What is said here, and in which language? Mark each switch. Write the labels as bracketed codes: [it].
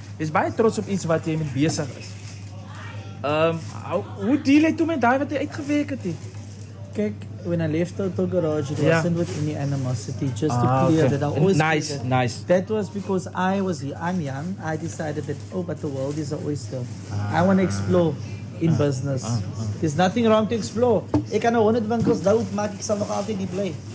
[af] Jy's baie trots op iets wat jy mee besig is. Hoe deal jy toe met daai wat jy uitgewerk het? [en] Kijk, when I left Total Garage, it wasn't with any animosity. Just to clear that, I always nice. That was because I'm young. I decided that but the world is an oyster. I want to explore in business. There's nothing wrong to explore. [af] Ek kan 100 winkels dood maak, ek sal nog altyd nie bly.